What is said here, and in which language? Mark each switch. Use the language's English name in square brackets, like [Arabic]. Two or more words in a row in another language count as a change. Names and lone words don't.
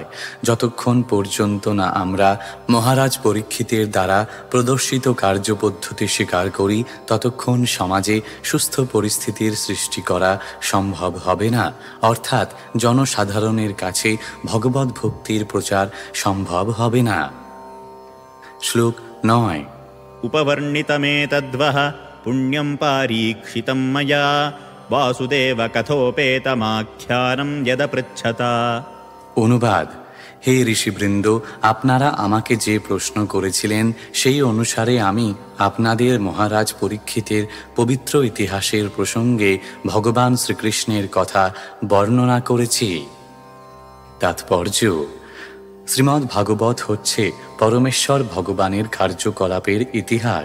[Bangla] যতক্ষণ পর্যন্ত না আমরা মহারাজ পরীক্ষিতের দ্বারা প্রদর্শিত কার্যপদ্ধতি স্বীকার করি, ততক্ষণ সমাজে সুস্থ পরিস্থিতির সৃষ্টি করা সম্ভব হবে না। অর্থাৎ জনসাধারণের কাছে ভগবত ভক্তির প্রচার সম্ভব হবে না। শ্লোক ৯। [Sanskrit] উপবর্ণিতমেতদ্বহ पुण्यं पारीक्षितं मया वासुदेव कथोपेतमाख्यानं यदपृच्छता। [Bangla] অনুবাদ: হে ঋষিবৃন্দ, আপনারা আমাকে যে প্রশ্ন করেছিলেন সেই অনুসারে আমি আপনাদের মহারাজ পরীক্ষিতের পবিত্র ইতিহাসের প্রসঙ্গে ভগবান শ্রীকৃষ্ণের কথা বর্ণনা করেছি। তাৎপর্য: শ্রীমদ্ ভাগবত হচ্ছে পরমেশ্বর ভগবানের কার্যকলাপের ইতিহাস।